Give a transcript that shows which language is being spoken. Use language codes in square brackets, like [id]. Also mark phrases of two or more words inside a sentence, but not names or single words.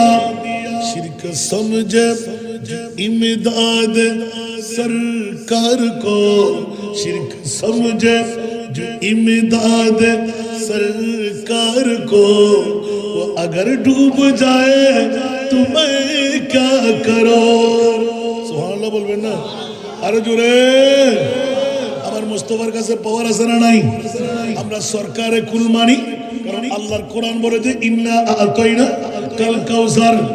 [ur] شرک سمجھے امداد سرکار کو، شرک سمجھے جو امداد سرکار کو، وہ اگر ڈوب جائے تو میں کیا کروں؟ سبحان اللہ بول بینا۔ [bn] আরে জোরে আমার মুস্তাফার কাছে পাওয়ার আছে না নাই? আমরা সরকারে কুল মানি, কারণ আল্লাহর কোরআন বলে যে [ar] إنا أعطيناك الكوثر.